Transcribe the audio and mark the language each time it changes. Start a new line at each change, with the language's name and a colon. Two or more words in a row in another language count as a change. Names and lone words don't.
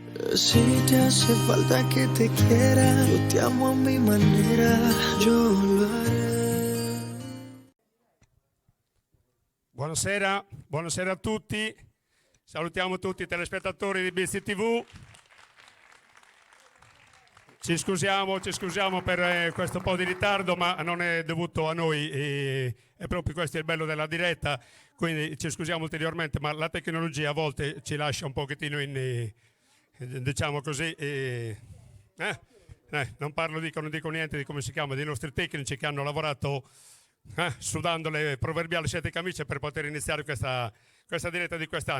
Spanish: Si te hace falta que te quiera, yo te amo a mi manera, yo lo haré.
Italian: Buonasera a tutti. Salutiamo tutti i telespettatori di BC TV. Ci scusiamo per questo po' di ritardo, ma non è dovuto a noi, è proprio questo il bello della diretta, quindi ci scusiamo ulteriormente, ma la tecnologia a volte ci lascia un pochettino diciamo così, non parlo, non dico niente di come si chiama, dei nostri tecnici che hanno lavorato sudando le proverbiali 7 camicie per poter iniziare questa diretta di quest'anno.